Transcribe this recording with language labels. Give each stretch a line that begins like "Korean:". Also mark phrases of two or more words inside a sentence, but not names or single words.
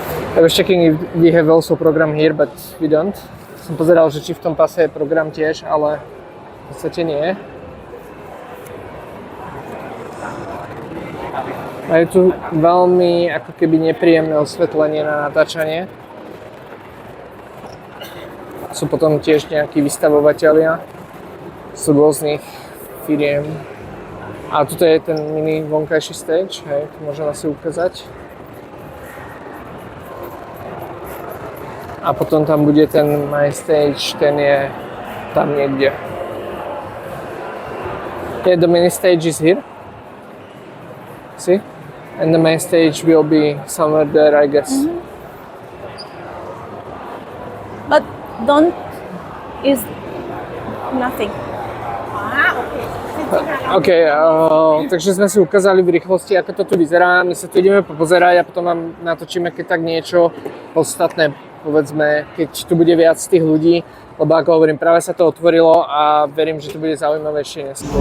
English: I was checking if we have also program here, but we don't.
Slovak: Som pozeral, že či v tom pase je program tiež, ale v podstate nie. A je tu veľmi ako keby nepríjemné osvetlenie na natáčanie. Sú potom tiež nejakí vystavovatelia z rôznych firiem. A tuto je ten mini vonkajší stage, hej, to môžem asi ukázať. A potom tam bude ten my stage, ten je tam niekde.
English: Yeah, the mini stage is here. See? And the main stage will be somewhere there, I guess. But don't is nothing.
Slovak: OK, takže sme si ukázali v rýchlosti, ako to tu vyzerá. My sa tu ideme popozerať a potom vám natočíme keď tak niečo podstatné, povedzme, keď tu bude viac tých ľudí. Lebo ako hovorím, práve sa to otvorilo a verím, že to bude zaujímavejšie neskôr.